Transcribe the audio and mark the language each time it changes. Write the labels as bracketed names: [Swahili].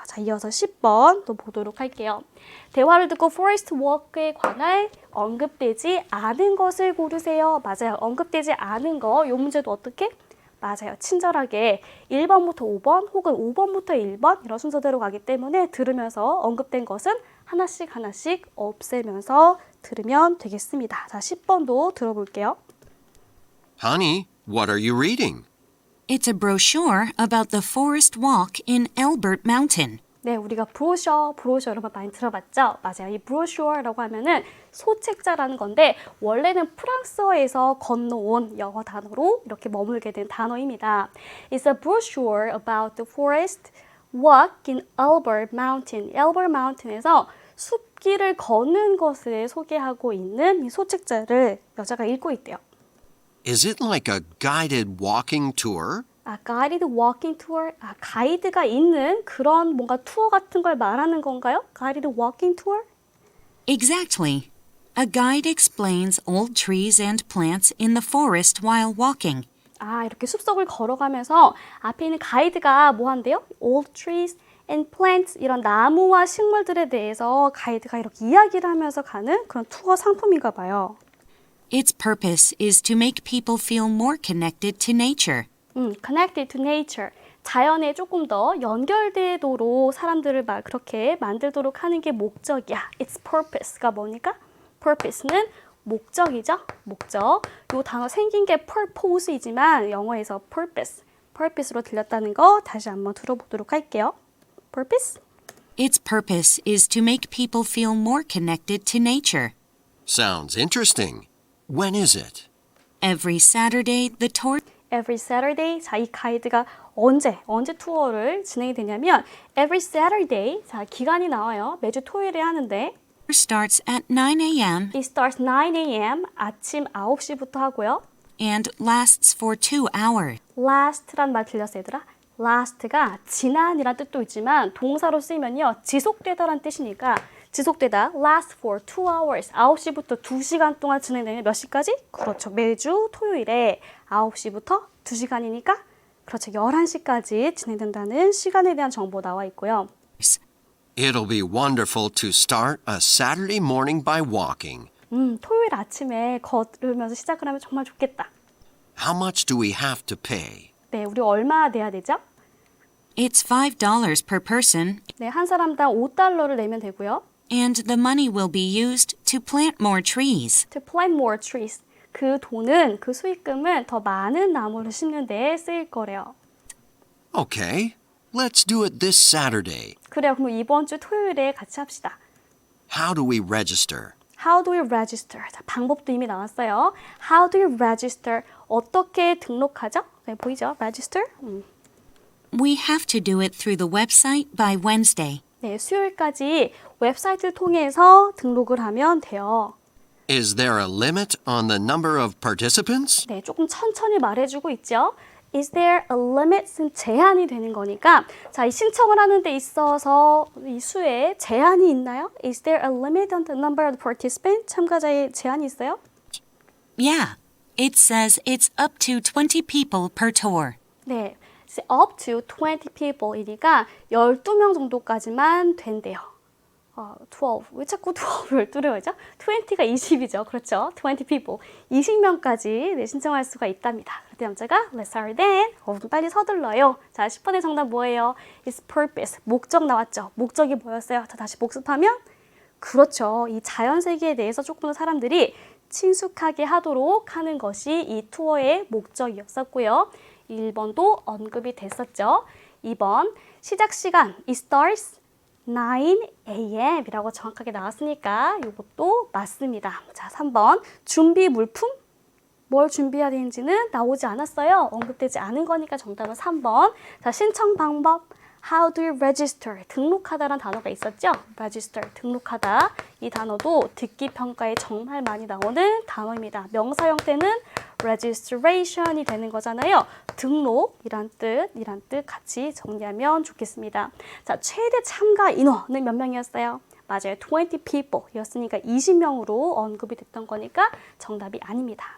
[Korean] 자, 이어서 10번 또 보도록 할게요. 대화를 듣고 forest walk에 관한 언급되지 않은 것을 고르세요. 맞아요. 언급되지 않은 거, 이 문제도 어떻게? 맞아요. 친절하게 1번부터 5번 혹은 5번부터 1번 이런 순서대로 가기 때문에 들으면서 언급된 것은 하나씩 없애면서 들으면 되겠습니다. 자, 10번도 들어볼게요. [English] Honey, what are you reading? It's a brochure about the forest walk in Elbert Mountain. [Korean] 네, 우리가 브로셔 여러분 많이 들어봤죠? 맞아요. 이 브로셔라고 하면은 소책자라는 건데 원래는 프랑스어에서 건너온 영어 단어로 이렇게 머물게 된 단어입니다. [English] It's a brochure about the forest walk in Elbert Mountain. [Korean] Elbert Mountain에서 숲길을 걷는 것을 소개하고 있는 이 소책자를 여자가 읽고 있대요. [English] Is it like a guided walking tour? guided walking tour, [Korean] 가이드가 있는 그런 뭔가 투어 같은 걸 말하는 건가요? [English] guided walking tour? Exactly. A guide explains old trees and plants in the forest while walking. [Korean] 이렇게 숲속을 걸어가면서 앞에 있는 가이드가 뭐 한대요? [English] old trees and plants, [Korean] 이런 나무와 식물들에 대해서 가이드가 이렇게 이야기를 하면서 가는 그런 투어 상품인가 봐요. [English] Its purpose is to make people feel more connected to nature. connected to nature. [Korean] 자연에 조금 더 연결되도록 사람들을 막 그렇게 만들도록 하는 게 목적이야. Its purpose가 뭐니까? purpose는 목적이죠. 목적. 이 단어 생긴 게 purpose이지만 영어에서 purpose로 들렸다는 거 다시 한번 들어보도록 할게요. [English] purpose? Its purpose is to make people feel more connected to nature. Sounds interesting. When is it? Every Saturday, the tour Every Saturday. [Korean] 자, 이 가이드가 언제 투어를 진행이 되냐면 [English] every Saturday. [Korean] 자, 기간이 나와요. 매주 토요일에 하는데 [English] starts at 9 a.m. It starts 9 a.m. [Korean] 아침 9시부터 하고요. [English] and lasts for 2 hours. [Korean] Last란 말 들렸어요, 얘들아? Last가 지난이란 뜻도 있지만 동사로 쓰이면요. 지속되다란 뜻이니까 지속되다 [English] last for 2 hours. [Korean] 9시부터 2시간 동안 진행되는 몇 시까지? 그렇죠. 매주 토요일에 9시부터 2시간이니까 그렇죠. 11시까지 진행된다는 시간에 대한 정보 나와 있고요. [English] It'll be wonderful to start a Saturday morning by walking. [Korean] 토요일 아침에 걸으면서 시작을 하면 정말 좋겠다. [English] How much do we have to pay? [Korean] 네, 우리 얼마 내야 되죠? [English] It's $5 per person, [Korean] 네, 한 사람당 $5를 내면 되고요. [English] and the money will be used to plant more trees. To plant more trees. [Korean] 그 돈은, 그 수익금은 더 많은 나무를 심는 데 쓰일 거래요. [English] Okay, let's do it this Saturday. [Korean] 그래요. 그럼 이번 주 토요일에 같이 합시다. [English] How do we register? How do you register? [Korean] 자, 방법도 이미 나왔어요. [English] How do you register? [Korean] 어떻게 등록하죠? 네, 보이죠? Register? [English] We have to do it through the website by Wednesday. [Korean] 네, 수요일까지 웹사이트를 통해서 등록을 하면 돼요. [English] Is there a limit on the number of participants? [Korean] 네, 조금 천천히 말해주고 있죠. [English] Is there a limit? [Korean] 제한이 되는 거니까 자, 이 신청을 하는 데 있어서 이 수에 제한이 있나요? [English] Is there a limit on the number of participants? [Korean] 참가자의 제한이 있어요? [English] Yeah, it says it's up to 20 people per tour. [Korean] 네, [English] up to 20 people [Korean] 이니까 12명 정도까지만 된대요. 12. 왜 자꾸 12를 12를 하죠? 20가 20이죠. 그렇죠? [English] 20 people. [Korean] 20명까지 네, 신청할 수가 있답니다. 그때 남자가 [English] Let's start then. [Korean] 빨리 서둘러요. 자, 10번의 정답 뭐예요? [English] It's purpose. [Korean] 목적 나왔죠? 목적이 뭐였어요? 자, 다시 복습하면 그렇죠. 이 자연 세계에 대해서 조금 더 사람들이 친숙하게 하도록 하는 것이 이 투어의 목적이었었고요. 1번도 언급이 됐었죠. 2번 시작 시간 [English] It starts 9 a.m. [Korean] 이라고 정확하게 나왔으니까 이것도 맞습니다. 자, 3번 준비 물품 뭘 준비해야 되는지는 나오지 않았어요. 언급되지 않은 거니까 정답은 3번. 자, 신청 방법 [English] How do you register? [Korean] 등록하다라는 단어가 있었죠? register, 등록하다. 이 단어도 듣기 평가에 정말 많이 나오는 단어입니다. 명사 형태는 registration이 되는 거잖아요. 등록이란 뜻 같이 정리하면 좋겠습니다. 자, 최대 참가 인원은 몇 명이었어요? 맞아요. [English] 20 people [Korean] 였으니까 20명으로 언급이 됐던 거니까 정답이 아닙니다.